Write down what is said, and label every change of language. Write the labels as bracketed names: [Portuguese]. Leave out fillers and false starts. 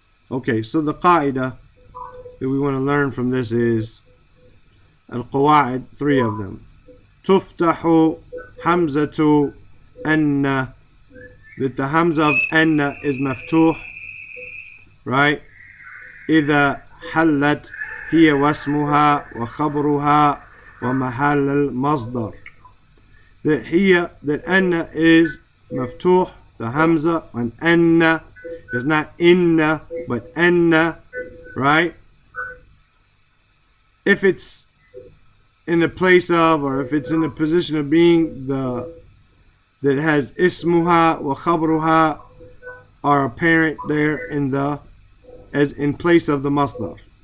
[English] Okay, so the qaida that we want to learn from this is al-qawaid, 3 of them. [Arabic] Tuftahu hamzatu anna, [English] that the hamza of anna is maftuh, right? [Arabic] إذا حلت هي واسمها وخبرها ومحل المصدر. [English] That here, that anna is maftuh, the hamza, and anna is not inna, but anna, right? If it's in the place of, or if it's in the position of being the, that has ismuha wa khabruha are apparent there in the, as in place of the masdar.